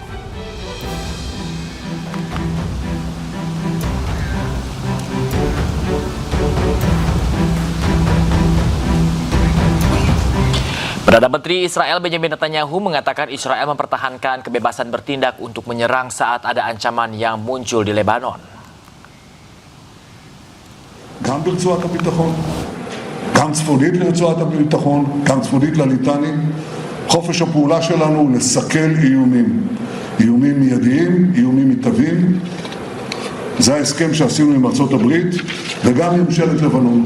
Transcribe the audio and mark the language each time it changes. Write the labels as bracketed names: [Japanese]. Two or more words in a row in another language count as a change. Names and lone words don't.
[Indonesian] Perdana Menteri Israel Benjamin Netanyahu mengatakan Israel mempertahankan kebebasan bertindak untuk menyerang saat ada ancaman yang muncul di Lebanon. [Hebrew] גם ברצועת הביטחון, גם צפונית לרצועת הביטחון, גם צפונית לליטני. חופש הפעולה שלנו הוא לסכל איומים. איומים מיידיים, איומים מתהווים. זה ההסכם שעשינו עם ארצות הברית וגם עם ממשלת לבנון.